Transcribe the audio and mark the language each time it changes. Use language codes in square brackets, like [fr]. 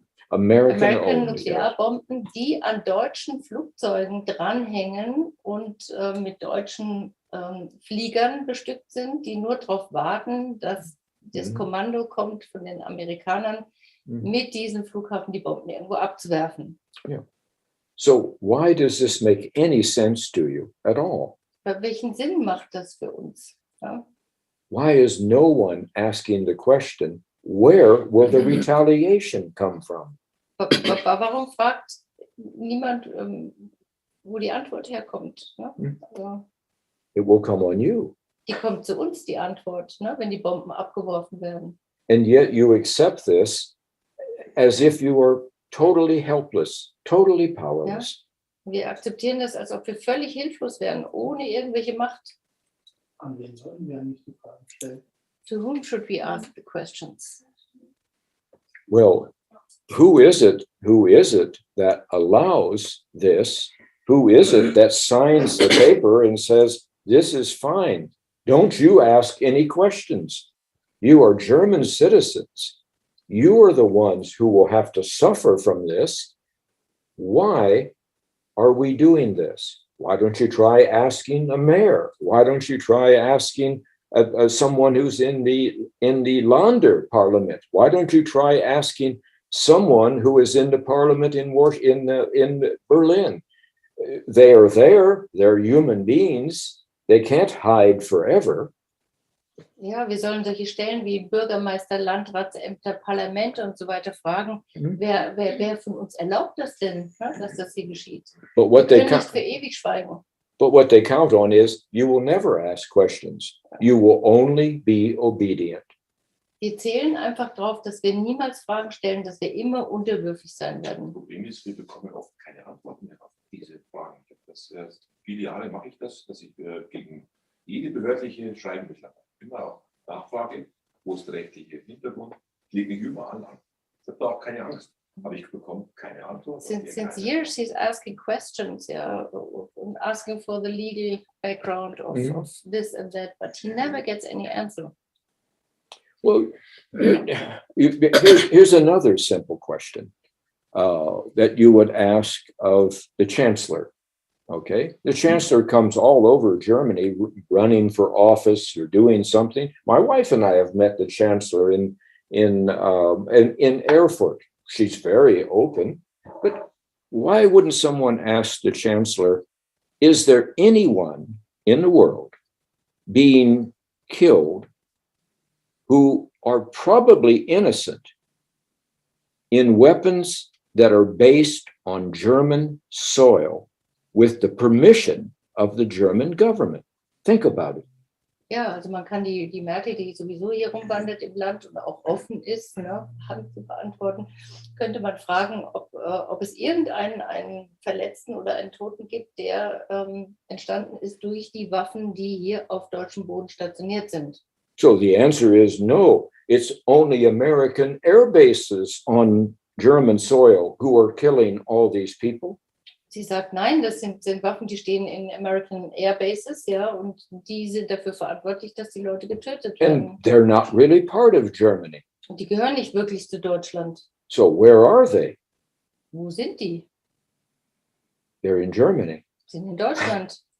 [de] American Nuklearbomben, die an deutschen Flugzeugen dranhängen und mit deutschen Fliegern bestückt sind, die nur darauf warten, dass das Kommando kommt von den Amerikanern, mit diesem Flughafen die Bomben irgendwo abzuwerfen. [en] Yeah. So why does this make any sense to you at all? [de] Welchen Sinn macht das für uns? Ja? [en] Why is no one asking the question, where will the retaliation come from? [de] Warum fragt niemand, wo die Antwort herkommt? Ne? Also, [en] It will come on you. [de] die kommt zu uns, die Antwort, ne? Wenn die Bomben abgeworfen werden. [en] And yet you accept this as if you were totally helpless, totally powerless. [de] Ja? Wir akzeptieren das, als ob wir völlig hilflos wären, ohne irgendwelche Macht. An wen sollten wir eigentlich die Fragen stellen? [en] To whom should we ask the questions? Well, who is it that allows this? Who is it that signs the paper and says, this is fine? Don't you ask any questions. You are German citizens. You are the ones who will have to suffer from this. Why are we doing this? Why don't you try asking a mayor? Why don't you try asking someone who's in the Länder parliament? Why don't you try asking someone who is in the parliament in Berlin? They are there. They're human beings. They can't hide forever. [de] Ja, wir sollen solche Stellen wie Bürgermeister, Landratsämter, Parlamente und so weiter fragen, wer von uns erlaubt das denn, ne, dass das hier geschieht? Wir können nicht für ewig schweigen. But what they count on is you will never ask questions. You will only be obedient. Die zählen einfach darauf, dass wir niemals Fragen stellen, dass wir immer unterwürfig sein werden. Das Problem ist, wir bekommen oft keine Antworten mehr auf diese Fragen. Viele Jahre mache ich das, dass ich gegen jede behördliche Schreiben beschlafe. Immer auch Nachfrage, wo ist der rechtliche Hintergrund, lege mich überall an. Ich habe da auch keine Angst, aber ich bekomme keine Antwort. [en] Since years he's asking questions, yeah, asking for the legal background of this and that, but he never gets any answer. Well, here's another simple question that you would ask of the chancellor. Okay, the chancellor comes all over Germany running for office or doing something. My wife and I have met the chancellor in in Erfurt. She's very open. But why wouldn't someone ask the chancellor, is there anyone in the world being killed who are probably innocent in weapons that are based on German soil with the permission of the German government? Think about it. [de] Ja, also man kann die Merkel, die sowieso hier rumwandert im Land und auch offen ist, ne, Hand zu beantworten, könnte man fragen, ob es einen Verletzten oder einen Toten gibt, der entstanden ist durch die Waffen, die hier auf deutschem Boden stationiert sind. [en] So the answer is no. It's only American air bases on German soil who are killing all these people. [de] Sie sagt, nein, das sind Waffen, die stehen in American Air Bases, ja, und die sind dafür verantwortlich, dass die Leute getötet werden. [en] And they're not really part of Germany. [de] Und die gehören nicht wirklich zu Deutschland. [en] So where are they? [de] Wo sind die? [en] They're in Germany. [de] Sie sind in Deutschland.